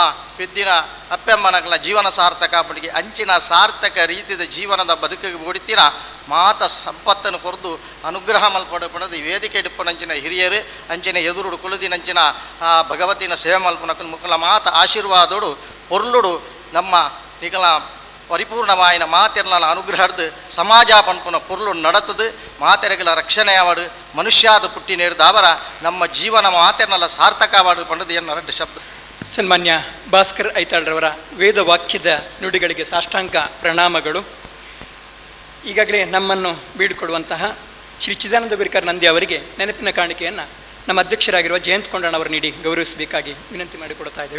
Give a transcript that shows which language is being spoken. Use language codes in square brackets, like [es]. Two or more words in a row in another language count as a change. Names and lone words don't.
[tcy] ಪೆದ್ದಿನ ಅಪ್ಪೆಮ್ಮನಗಳ ಜೀವನ ಸಾರ್ಥಕ ಪಡಿಗೆ ಅಂಚಿನ ಸಾರ್ಥಕ ರೀತಿಯ ಜೀವನದ ಬದುಕಿಗೆ ಓಡಿತಿನ ಮಾತ ಸಂಪತ್ತನ್ನು ಕೊರದು ಅನುಗ್ರಹ ಮಲ್ಪಡಪಣದು ವೇದಿಕೆ ಇಡುಪನಂಚಿನ ಹಿರಿಯರು ಅಂಚಿನ ಎದುರುಡು ಕುಳಿದಿನಂಚಿನ ಭಗವತಿನ ಸೇವೆ ಮಲ್ಪನಕ ಮುಖಲ ಮಾತ ಆಶೀರ್ವಾದೋಡು ಪೊರ್ಲುಡು ನಮ್ಮ ನಿಗಲ ಪರಿಪೂರ್ಣವಾಯಿನ ಮಾತೆರ್ನ ಅನುಗ್ರಹದ್ದು ಸಮಾಜ ಪನ್ಪುನ ಪೊರ್ಲು ನಡತದು ಮಾತೆರೆಗಳ ರಕ್ಷಣೆ ಆವಡು ಮನುಷ್ಯಾದ ಪುಟ್ಟಿನೇರ್ದ ಅವರ ನಮ್ಮ ಜೀವನ ಮಾತೆರ್ನಲ್ಲ ಸಾರ್ಥಕವಾಡು ಪಂಡದು ಎನ್ನ ಶಬ್ದ. [kn] ಸನ್ಮಾನ್ಯ ಭಾಸ್ಕರ್ ಐತಾಳ್ರವರ ವೇದ ವಾಕ್ಯದ ನುಡಿಗಳಿಗೆ ಸಾಷ್ಟಾಂಗ ಪ್ರಣಾಮಗಳು. ಈಗಾಗಲೇ ನಮ್ಮನ್ನು ಬೀಳ್ಕೊಡುವಂತಹ ಶ್ರೀ ಚಿದಾನಂದ ಗುರಿಕರ್ ನಂದಿ ಅವರಿಗೆ ನೆನಪಿನ ಕಾಣಿಕೆಯನ್ನು ನಮ್ಮ ಅಧ್ಯಕ್ಷರಾಗಿರುವ ಜಯಂತ್ ಕೊಂಡಣ್ಣವರು ನೀಡಿ ಗೌರವಿಸಬೇಕಾಗಿ ವಿನಂತಿ ಮಾಡಿಕೊಡ್ತಾ ಇದ್ದೇವೆ.